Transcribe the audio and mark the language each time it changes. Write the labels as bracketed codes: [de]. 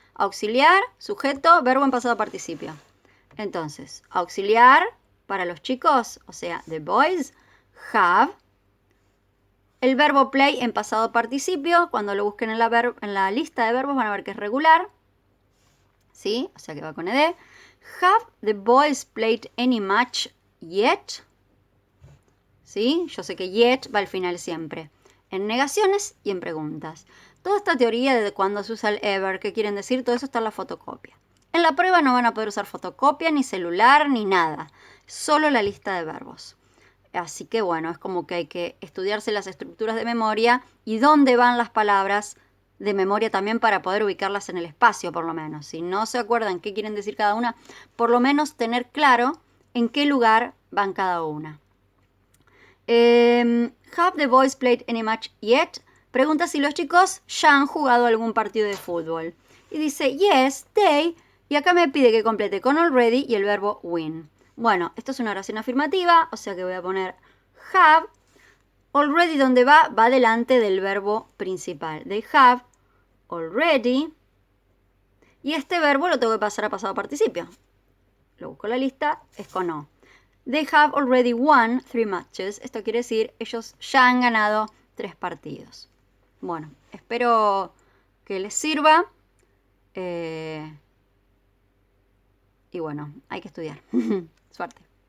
[es] Auxiliar, sujeto, verbo en pasado participio. Entonces, auxiliar para los chicos, o sea, [en] the boys have. [es] El verbo play en pasado participio, cuando lo busquen en la lista de verbos van a ver que es regular, ¿sí? O sea que va con ed. [en] Have the boys played any match yet? [es] ¿Sí? Yo sé que yet va al final siempre. En negaciones y en preguntas. Toda esta teoría de cuando se usa el ever, qué quieren decir, todo eso está en la fotocopia. En la prueba no van a poder usar fotocopia, ni celular, ni nada. Solo la lista de verbos. Así que bueno, es como que hay que estudiarse las estructuras de memoria y dónde van las palabras de memoria también para poder ubicarlas en el espacio, por lo menos. Si no se acuerdan qué quieren decir cada una, por lo menos tener claro en qué lugar van cada una. [en] Have the boys played any match yet? [es] Pregunta si los chicos ya han jugado algún partido de fútbol. Y dice, [en] yes, they. [es] Y acá me pide que complete con already y el verbo win. Bueno, esto es una oración afirmativa, o sea que voy a poner have. Already, ¿dónde va? Va delante del verbo principal. [en] They have already. [es] Y este verbo lo tengo que pasar a pasado participio. Lo busco en la lista, es con O. [en] They have already won 3 matches. [es] Esto quiere decir, ellos ya han ganado 3 partidos. Bueno, espero que les sirva. Y bueno, hay que estudiar. Suerte.